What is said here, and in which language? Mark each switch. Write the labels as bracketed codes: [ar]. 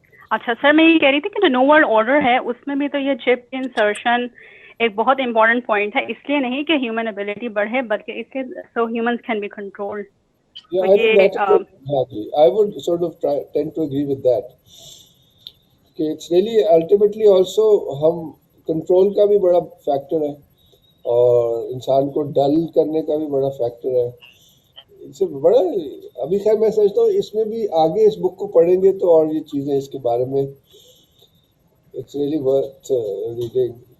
[ur] اچھا سر, میں یہ کہہ رہی تھی کہ جو نو ورلڈ آرڈر ہے اس میں بھی تو یہ چپ انسرشن ایک بہت امپورٹنٹ پوائنٹ ہے, اس لیے نہیں کہ ہیومن ایبلٹی بڑھے بلکہ اس لیے [en] So humans can be controlled. I would sort of tend to agree with that. [ur] کہ [en] it's really ultimately also [ur] ہم کنٹرول کا بھی بڑا فیکٹر ہے, اور انسان کو ڈل کرنے کا بھی بڑا فیکٹر ہے. اس سے بڑا ابھی خیر میں سمجھتا ہوں اس میں بھی آگے اس بک کو پڑھیں گے تو اور یہ چیزیں اس کے بارے میں [en] It's really worth reading.